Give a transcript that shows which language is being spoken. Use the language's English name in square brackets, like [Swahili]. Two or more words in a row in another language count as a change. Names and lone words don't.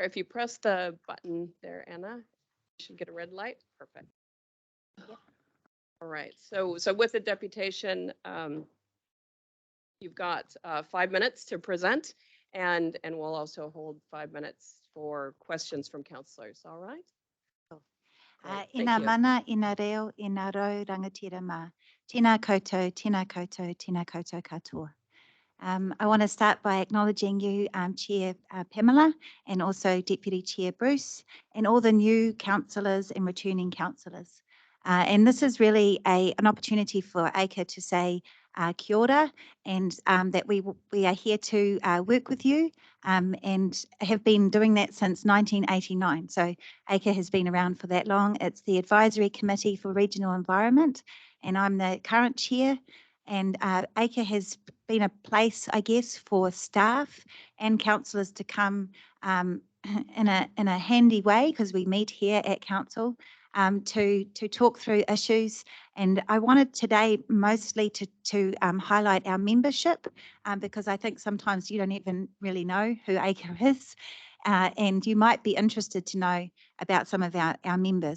[English] If you press the button there, Anna, you should get a red light. Perfect. Yep. All right, so with the deputation, you've got 5 minutes to present, and we'll also hold 5 minutes for questions from councillors. All right. [Māori] Ina mana, ina reo, ina rau rangatira mā. Tēnā koutou, tēnā koutou, tēnā koutou katoa. [English] I want to start by acknowledging you, Chair Pamela, and also Deputy Chair Bruce, and all the new councillors and returning councillors. And this is really an opportunity for ACRE to say [Māori] kia ora, [English] and that we are here to work with you and have been doing that since 1989. So ACRE has been around for that long. It's the Advisory Committee for Regional Environment, and I'm the current chair. And ACRE has been a place, I guess, for staff and councillors to come in a handy way, because we meet here at council to talk through issues And I wanted today mostly to highlight our membership, because I think sometimes you don't even really know who ACRE is, and you might be interested to know about some of our members.